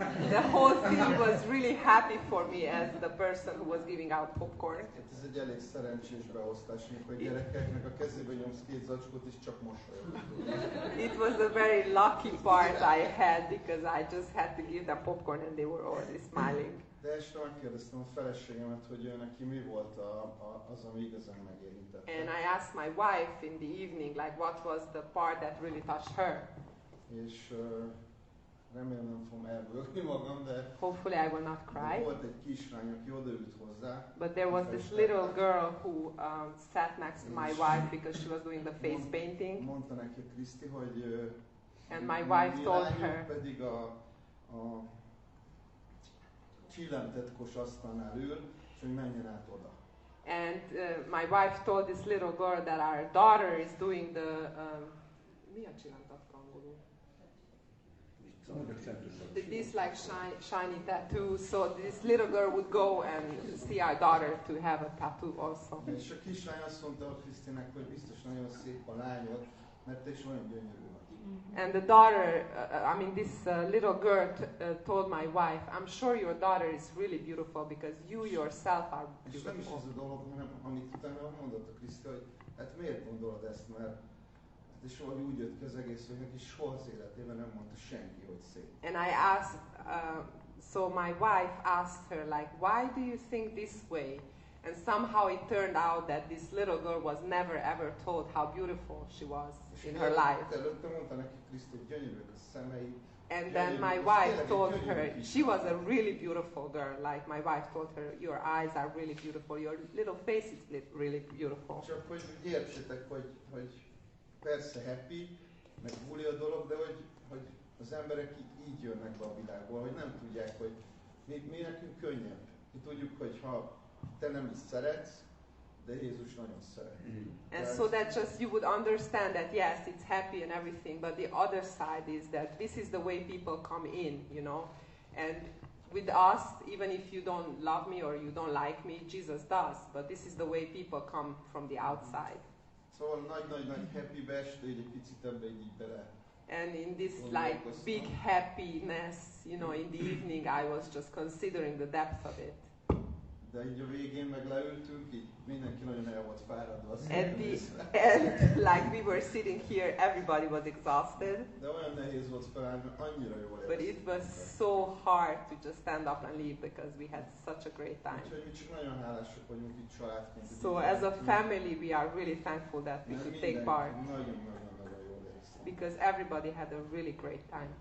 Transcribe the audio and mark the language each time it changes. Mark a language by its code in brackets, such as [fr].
[en] the whole thing was really happy for me as the person who was giving out popcorn. [hu] Ez egy elég szerencsés beosztás, amikor a gyerekeknek a kezébe nyomsz két zacskót, és csak mosolyognak. [en] It was a very lucky part I had because I just had to give them popcorn and they were already smiling. [hu] De este megkérdeztem a feleségemet, hogy neki mi volt az, ami igazán megérintett. [en] And I asked my wife in the evening, like, what was the part that really touched her? [hu] És remélem nem fogom elbőgni magam, de [en] hopefully I will not cry. [hu] Volt egy kislány, aki odaült hozzá. [en] But there was this little girl who sat next to my wife because she was doing the face painting. [hu] Mondta neki Kriszti, hogy [en] and my wife told her [hu] pedig a csillemtetkos asztalnál ül, és hogy menjen át oda. [en] And my wife told this little girl that our daughter is doing the [hu] mi a csillemtetka angolul? [en] This like shiny tattoo, so this little girl would go and see our daughter to have a tattoo also. [hu] És a kislány azt mondta a Krisztinek, hogy biztos nagyon szép a lányod, Mert te is olyan gyönyörű vagy. [en] And the daughter, this little girl told my wife, I'm sure your daughter is really beautiful because you yourself are [hu] És nem is [en] beautiful. [hu] ez a dolog, hanem amit utána mondott a Kriszti, hogy hát miért gondolod ezt, mert és valahogy úgy jött ki az egész, hogy neki soha az életében nem mondta senki, hogy szép. [en] And I asked, so my wife asked her, like, why do you think this way? And somehow it turned out that this little girl was never ever told how beautiful she was in her life. [hu] Előtte mondta neki Kriszti, hogy gyönyörűek a szemei. [en] And then my wife told her, she was a really beautiful girl, like my wife told her, your eyes are really beautiful, your little face is really beautiful. [hu] Csak hogy értsétek, hogy persze happy, meg buli a dolog, de hogy az emberek így jönnek be a világból, hogy nem tudják, hogy mi nekünk könnyebb. Mi tudjuk, hogy ha te nem is szeretsz, de Jézus nagyon szeret. [en] And so that just you would understand that yes, it's happy and everything, but the other side is that this is the way people come in, you know. And with us, even if you don't love me or you don't like me, Jesus does. But this is the way people come from the outside. [hu] Szóval nagy happy este, így egy picit ebbe így bele. [en] And in this like big happiness, you know, in the evening I was just considering the depth of it. [hu] De így a végén meg leültünk, így mindenki nagyon el volt fáradva. [en] At the end, like we were sitting here, everybody was exhausted. [hu] De olyan nehéz volt felállni, annyira jól [en] But it was so hard to just stand up and leave because we had such a great time. [hu] Úgyhogy mi csak nagyon hálásak vagyunk itt családként. [en] So as a family, we are really thankful that we could take part. [hu] Nagyon jól éreztem. [en] Because everybody had a really great time.